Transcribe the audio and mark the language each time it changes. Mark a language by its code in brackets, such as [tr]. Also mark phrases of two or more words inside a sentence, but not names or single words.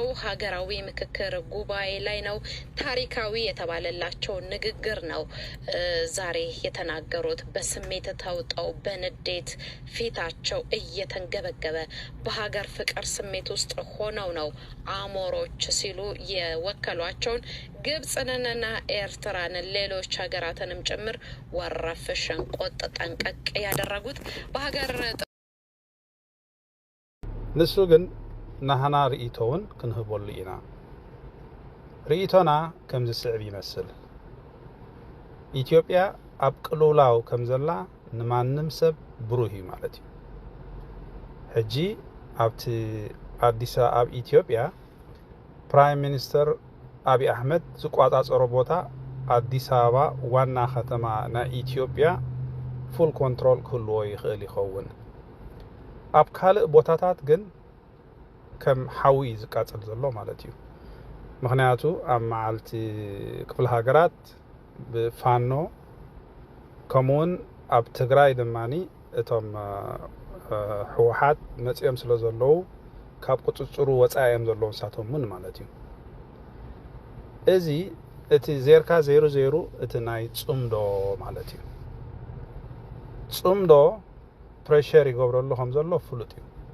[am] ሀገራዊ ምክክር ጉባኤ ላይ ነው። ታሪካዊ የተባለላቸው ንግግር ነው ዛሬ የተናገሩት። በስሜት ተውጠው በንዴት ፊታቸው እየተንገበገበ በሀገር ፍቅር ስሜት ውስጥ ሆነው ነው አሞሮች ሲሉ የወከሏቸውን ግብጽንና ኤርትራን ሌሎች ሀገራትንም ጭምር ወረፍ ሸንቆጥ ጠንቀቅ ያደረጉት በሀገር [ti] ንሱ ግን ናህና ርእቶውን ክንህበሉ ኢና ርእቶና ከም ዝስዕብ ይመስል ኢትዮጵያ ኣብ ቅልውላው ከም ዘላ ንማንም ሰብ ብሩህ እዩ ማለት እዩ። ሕጂ ኣብቲ አዲስ አበባ ኢትዮጵያ [en] prime minister [ti] አብይ አህመድ ዝቋጻጸሮ ቦታ አዲስ አበባ ዋና ከተማ ና ኢትዮጵያ ፉል ኮንትሮል ክህልዎ ይኽእል ይኸውን። ኣብ ካልእ ቦታታት ግን ከም ሓዊ ዝቃጸል ዘሎ ማለት እዩ። ምክንያቱ ኣብ መዓልቲ ክፍለ ሃገራት ብፋኖ ከምኡውን ኣብ ትግራይ ድማኒ እቶም ሕወሓት መጽኦም ስለ ዘለዉ ካብ ቁጽጽሩ ወጻኦም ዘለዉ ንሳቶምን ማለት እዩ። እዚ እቲ ዜርካ 00 እቲ ናይ ጽምዶ ማለት እዩ። ጽምዶ ፕሬሸር ይገብረሉ ከም ዘሎ ፍሉጥ እዩ።